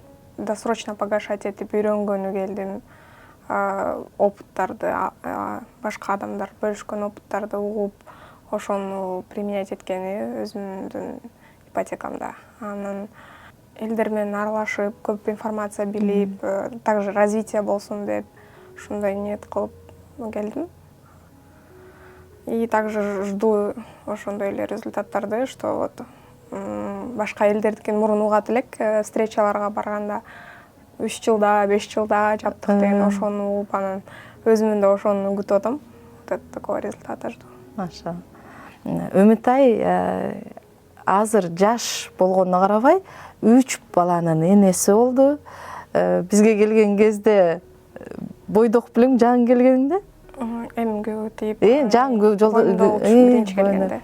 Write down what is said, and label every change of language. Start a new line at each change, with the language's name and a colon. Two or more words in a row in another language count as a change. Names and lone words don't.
Russian: Досрочно погашать
Kyrgyz: этип үйрөнгөнү келдим. Опыттарды, башка адамдар бөлүшкөн опыттарды угуп, ошону применять эткени өзүмдүн ипотекамда. Анан элдер менен аралашып, көп информация билип,
Russian: также развитие
Kyrgyz: болсун деп ушундай ниет кылып келдим.
Russian: И также жду
Kyrgyz: ошондой эле результаттарды,
Russian: что вот
Kyrgyz: башка элдердикин мурун угат элек, встречаларга барганда 3 жылда, 5 жылда жаптык деген ошону угуп, анан өзүмүн да ошону күтүп атам.
Russian: Вот такой результат жду.
Kyrgyz: Маша. Үмүтай азыр жаш болгонуна карабай 3 баланын энеси болду. Бизге келген кезде бойдок белең жаңы келгенде? Эмгүү тийип. Жаңы жолдо биринчи келгенде.